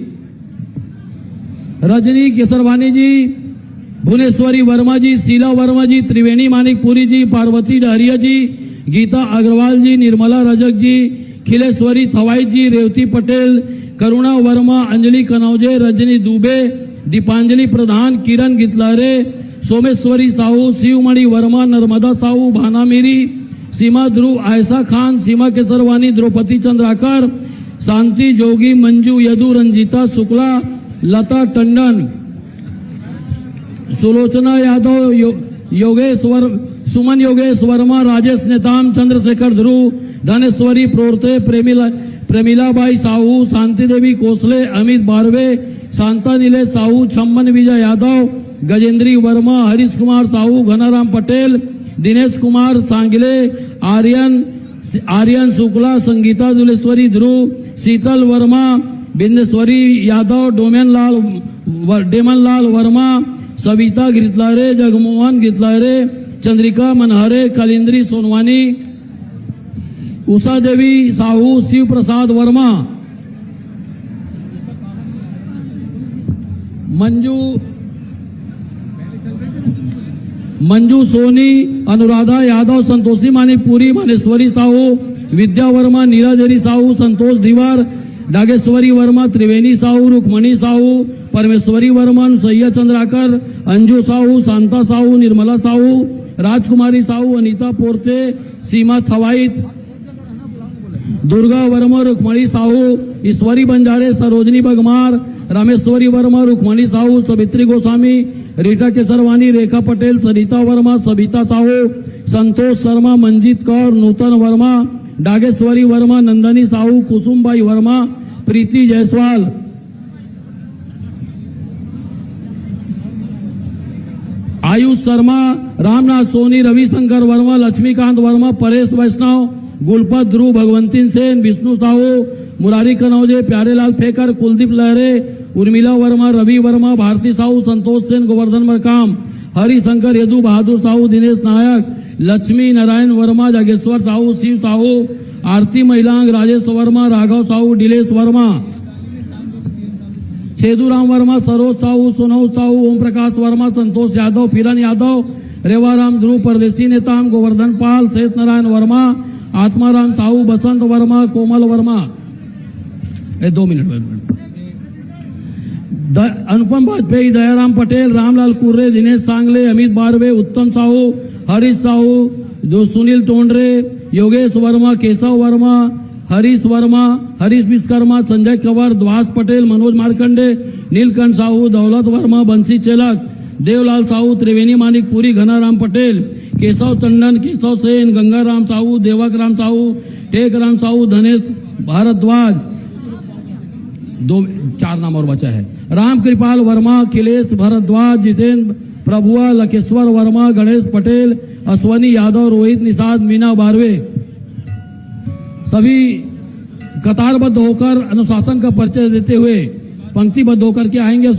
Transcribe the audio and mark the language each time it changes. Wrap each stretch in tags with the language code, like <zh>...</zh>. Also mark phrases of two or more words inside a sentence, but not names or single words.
<hi>रजनी केसरवानी जी, भुवनेश्वरी वर्मा जी, शीला वर्मा जी, त्रिवेणी मानिकपुरी जी, पार्वती डहरिया जी, गीता अग्रवाल जी, निर्मला रजक जी, खिलेश्वरी थवाई जी, रेवती पटेल, करुणा वर्मा, अंजलि कनौजे, रजनी दुबे, दीपांजलि प्रधान, किरण गितलहरे, सोमेश्वरी साहू, शिवमणि वर्मा, नर्मदा साहू, भाना मेरी, सीमा ध्रुव, आयशा खान, सीमा केसरवानी, द्रौपदी चंद्राकर, शांति जोगी, मंजू यदु, रंजीता शुक्ला, लता टंडन, सुलोचना यादव, योगेश्वर, सुमन योगेश वर्मा, राजेश नेताम, चंद्रशेखर ध्रुव, धनेश्वरी प्रोर्ते, प्रेमिलाबाई साहू, शांति देवी कोसले, अमित बारवे, शांता नीलेश साहू, छम्मन विजय यादव, गजेंद्री वर्मा, हरीश कुमार साहू, घनाराम पटेल, दिनेश कुमार सांगले, आर्यन शुक्ला, संगीता दुलेश्वरी ध्रुव, शीतल वर्मा, बिंदेश्वरी यादव, डेमन लाल वर्मा, सविता गिरलहरे, जगमोहन गिरलहरे, चंद्रिका मनहरे, कलिंद्री सोनवानी, उषा देवी साहू, शिव प्रसाद वर्मा, मंजू सोनी, अनुराधा यादव, संतोषी मानिकपुरी, मानेश्वरी साहू, विद्या वर्मा, नीराजरी साहू, संतोष दीवार, डागेश्वरी वर्मा, त्रिवेणी साहू, रुक्मणी साहू, परमेश्वरी वर्मन, सैया चंद्राकर, अंजू साहू, शांता साहू, निर्मला साहू, राजकुमारी साहू, अनीता पोरते, सीमा थवाईत, दुर्गा वर्मा, रुक्मणी साहू, ईश्वरी बंजारे, सरोजनी बगमार, रामेश्वरी वर्मा, रुक्मणी साहू, सवित्री गोस्वामी, रीटा केसरवानी, रेखा पटेल, सरिता वर्मा, सविता साहू, संतोष शर्मा, मंजीत कौर, नूतन वर्मा, डागेश्वरी वर्मा, नंदनी साहू, कुसुमबाई वर्मा, प्रीति जायसवाल, आयुष शर्मा, रामनाथ सोनी, रविशंकर वर्मा, लक्ष्मीकांत वर्मा, परेश वैष्णव, गुलपत ध्रुव, भगवंती सेन, विष्णु साहू, मुरारी कनौजे, प्यारेलाल फेकर, कुलदीप लहरे, उर्मिला वर्मा, रवि वर्मा, भारती साहू, संतोष सेन, गोवर्धन मरकाम, हरिशंकर यदु, बहादुर साहू, दिनेश नायक, लक्ष्मी नारायण वर्मा, जागेश्वर साहू, शिव साहू, आरती महिलांग, राजेश वर्मा, राघव साहू, डिलेश वर्मा, छेदूराम वर्मा, सरोज साहू, सोनऊ साहू, ओम प्रकाश वर्मा, संतोष यादव, फिरन यादव, रेवाराम ध्रुव, परदेसी नेताम, गोवर्धन पाल, शेष नारायण वर्मा, आत्माराम साहू, बसंत वर्मा, कोमल वर्मा, 2 मिनट, अनुपम वाजपेयी, दयाराम पटेल, रामलाल कुर्रे, दिनेश सांगले, अमित बारवे, उत्तम साहू, हरीश साहू, सुनील टोंडरे, योगेश वर्मा, केशव वर्मा, हरीश वर्मा, हरीश विश्वकर्मा, संजय कंवर, द्वास पटेल, मनोज मार्कंडे, नीलकंठ साहू, दौलत वर्मा, बंसी चेलक, देवलाल साहू, त्रिवेणी मानिकपुरी, घनाराम पटेल, केशव टंडन, केशव सेन, गंगाराम साहू, देवक राम साहू, टेकराम साहू, धनेश भारद्वाज, 4 नाम और बचा है, राम कृपाल वर्मा, अखिलेश भारद्वाज, जितेंद्र प्रभुआ, लकेश्वर वर्मा, गणेश पटेल, अश्वनी यादव, रोहित निषाद, मीना बारवे, सभी कतारबद्ध होकर अनुशासन का परिचय देते हुए पंक्तिबद्ध होकर के आएंगे।</hi>